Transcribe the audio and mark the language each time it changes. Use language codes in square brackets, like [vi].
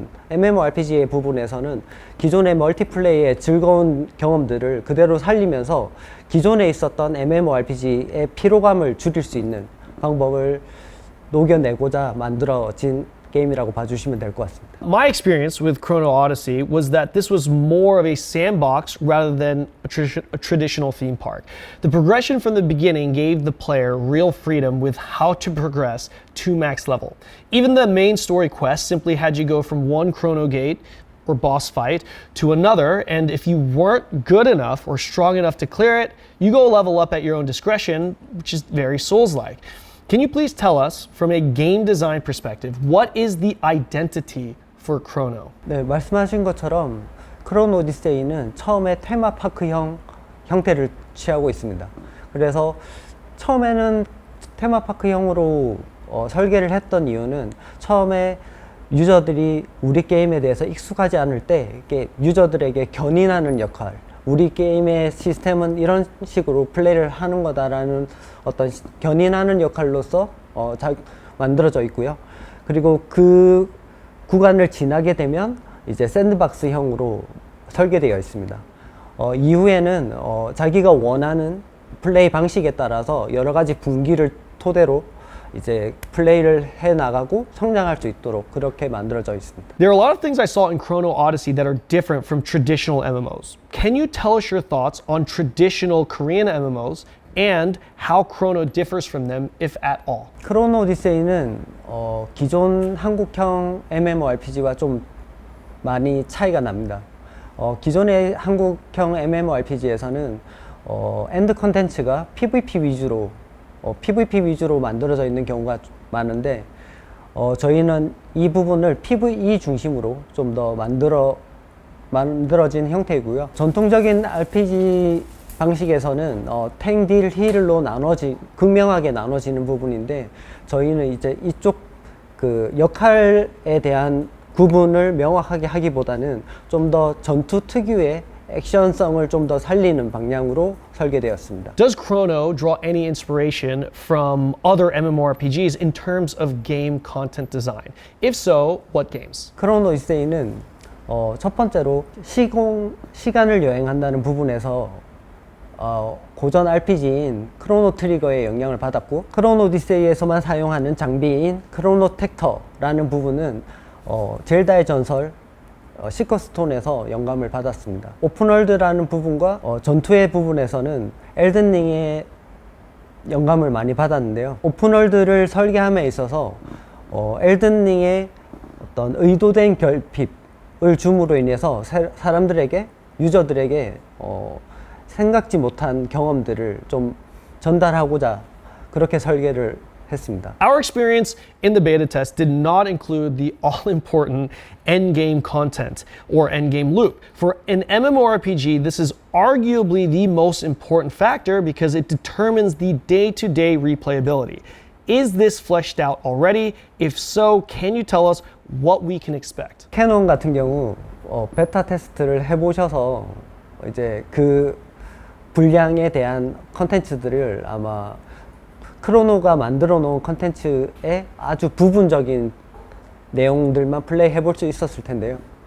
[ko] MMORPG의 부분에서는 기존의 멀티플레이의 즐거운 경험들을 그대로 살리면서 기존에 있었던 MMORPG의 피로감을 줄일 수 있는 방법을 녹여내고자 만들어진 게임이라고 봐주시면 될 것 같습니다. [en] My experience with Chrono Odyssey was that this was more of a sandbox rather than a traditional theme park. The progression from the beginning gave the player real freedom with how to progress to max level. Even the main story quest simply had you go from one Chrono Gate or boss fight to another, and if you weren't good enough or strong enough to clear it, you go level up at your own discretion, which is very Souls-like. Can you please tell us, from a game design perspective, what is the identity for Chrono? [ko] 네, 말씀하신 것처럼 크로노 오디세이는 처음에 테마파크형 형태를 취하고 있습니다. 그래서 처음에는 테마파크형으로 설계를 했던 이유는 처음에 유저들이 우리 게임에 대해서 익숙하지 않을 때 이게 유저들에게 견인하는 역할, 우리 게임의 시스템은 이런 식으로 플레이를 하는 거다라는 어떤 견인하는 역할로서 만들어져 있고요. 그리고 그 구간을 지나게 되면 이제 샌드박스형으로 설계되어 있습니다. 이후에는 자기가 원하는 플레이 방식에 따라서 여러 가지 분기를 토대로 이제 플레이를 해 나가고 성장할 수 있도록 그렇게 만들어져 있습니다. [en] There are a lot of things I saw in Chrono Odyssey that are different from traditional MMOs. Can you tell us your thoughts on traditional Korean MMOs and how Chrono differs from them, if at all? [ko] 크로노 오디세이는 기존 한국형 MMORPG와 좀 많이 차이가 납니다. 기존의 한국형 MMORPG에서는 엔드 컨텐츠가 PVP 위주로 만들어져 있는 경우가 많은데 저희는 이 부분을 PVE 중심으로 좀 더 만들어진 형태이고요. 전통적인 RPG 방식에서는 탱, 딜, 힐로 극명하게 나눠지는 부분인데 저희는 이제 이쪽 그 역할에 대한 구분을 명확하게 하기보다는 좀 더 전투 특유의 액션성을 좀 더 살리는 방향으로 설계되었습니다. [en] Does Chrono draw any inspiration from other MMORPGs in terms of game content design? If so, what games? [ko] 크로노 오디세이는 첫 번째로 시간을 여행한다는 부분에서 고전 RPG인 크로노 트리거의 영향을 받았고, 크로노 오디세이에서만 사용하는 장비인 크로노 텍터라는 부분은 젤다의 전설 시커스톤에서 영감을 받았습니다. 오픈월드라는 부분과 전투의 부분에서는 엘든링의 영감을 많이 받았는데요. 오픈월드를 설계함에 있어서 엘든링의 어떤 의도된 결핍을 줌으로 인해서 사람들에게, 유저들에게 생각지 못한 경험들을 좀 전달하고자 그렇게 설계를 했습니다. [en] Our experience in the beta test did not include the all-important endgame content or endgame loop. For an MMORPG, this is arguably the most important factor because it determines the day-to-day replayability. Is this fleshed out already? If so, can you tell us what we can expect? [ko] 캐논 같은 경우 베타 테스트를 해보셔서 이제 그 분량에 대한 컨텐츠들을 아마 크로노가 만들어 놓은 컨텐츠의 아주 부분적인 내용들만 플레이 해볼 수 있었을 텐데요.